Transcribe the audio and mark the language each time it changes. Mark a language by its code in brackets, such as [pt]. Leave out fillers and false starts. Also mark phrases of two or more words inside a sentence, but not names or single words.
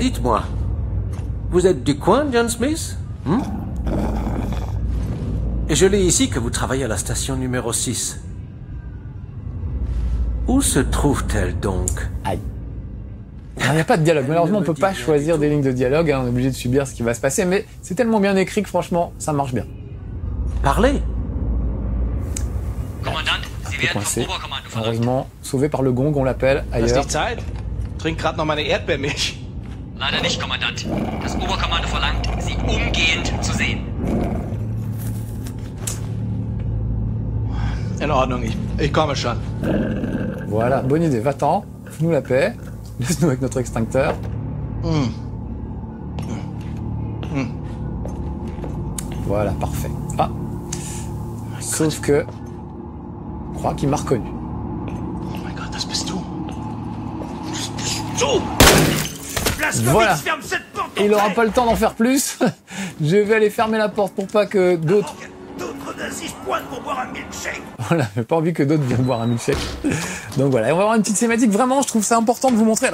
[fr] Dites-moi, vous êtes du coin, John Smith? Et je lis ici que vous travaillez à la station numéro 6. Où se trouve-t-elle donc? Aïe. Il n'y a pas de dialogue. Malheureusement, on peut pas choisir des lignes de dialogue. Hein. On est obligé de subir ce qui va se passer. Mais c'est tellement bien écrit que franchement, ça marche bien. Parlez. [de] Kommandant, Sie werden [fr] Coincé. [de] vom Oberkommando verlangt. [fr] Heureusement, sauvé par le gong, on l'appelle [de] Hast [fr] ailleurs. [de] nicht Zeit? Trink grad noch meine Erdbeermilch. Leider nicht, Kommandant. Das Oberkommando verlangt, Sie umgehend zu sehen. In Ordnung, ich komme schon. [fr] Voilà, bonne idée. Va-t'en, fous-nous la paix. Laisse-nous avec notre extincteur. Voilà, parfait. Ah. Sauf que... Je crois qu'il m'a reconnu. [de] Oh mein Gott, das bist du. [fr] Voilà. Et il n'aura pas le temps d'en faire plus. Je vais aller fermer la porte pour pas que d'autres... Voilà, j'ai pas envie que d'autres viennent boire un milkshake. Donc voilà, et on va avoir une petite thématique. Vraiment, je trouve ça important de vous montrer.